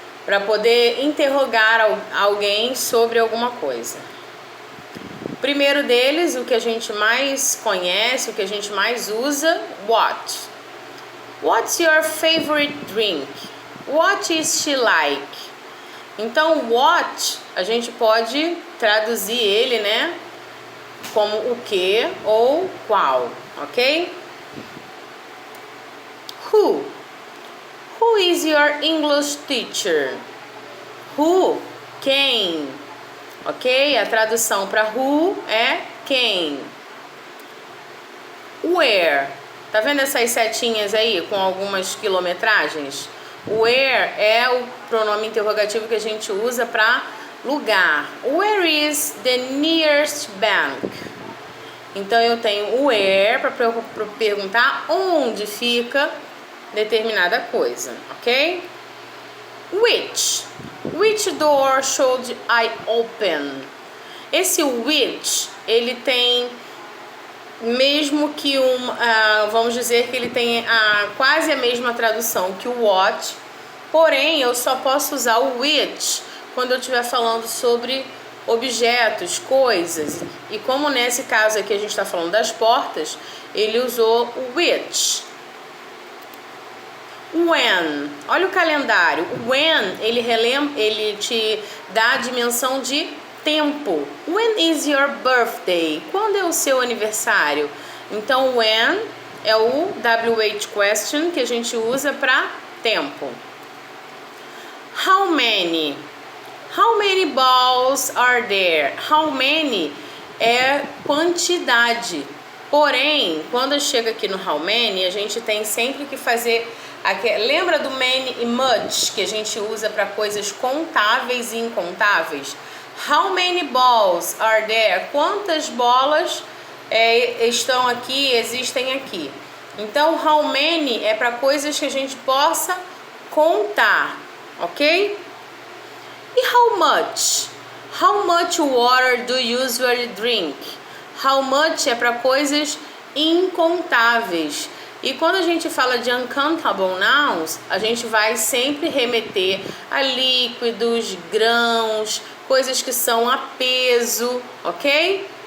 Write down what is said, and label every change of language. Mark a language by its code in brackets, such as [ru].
[pt] Para poder interrogar alguém sobre alguma coisa. O primeiro deles, o que a gente mais conhece, o que a gente mais usa, what? [en] What's your favorite drink? What is she like? [pt] Então, what, a gente pode traduzir ele, né, como o que ou qual, ok? [en] Who? Who is your English teacher? [pt] Who? Quem? Ok? A tradução para who é quem. Where? Tá vendo essas setinhas aí com algumas quilometragens? Where é o pronome interrogativo que a gente usa para lugar. [en] Where is the nearest bank? [pt] Então eu tenho where para perguntar onde fica determinada coisa, ok? [en] Which door should I open? [pt] Esse which, ele tem, mesmo que vamos dizer que ele tem quase a mesma tradução que o what, porém eu só posso usar o which quando eu estiver falando sobre objetos, coisas. E como nesse caso aqui a gente está falando das portas, ele usou o which. When, olha o calendário. When, ele te dá a dimensão de tempo. [en] When is your birthday? [pt] Quando é o seu aniversário? Então, when é o WH question que a gente usa para tempo. [en] How many? How many balls are there? [pt] How many é quantidade. Porém, quando chega aqui no how many, a gente tem sempre que fazer... Lembra do many e much que a gente usa para coisas contáveis e incontáveis? [en] How many balls are there? [pt] Quantas bolas estão aqui, existem aqui? Então, how many é para coisas que a gente possa contar, ok? [en] E how much? How much water do you usually drink? [pt] How much é para coisas incontáveis. E quando a gente fala de uncountable nouns, a gente vai sempre remeter a líquidos, grãos, coisas que são a peso, ok?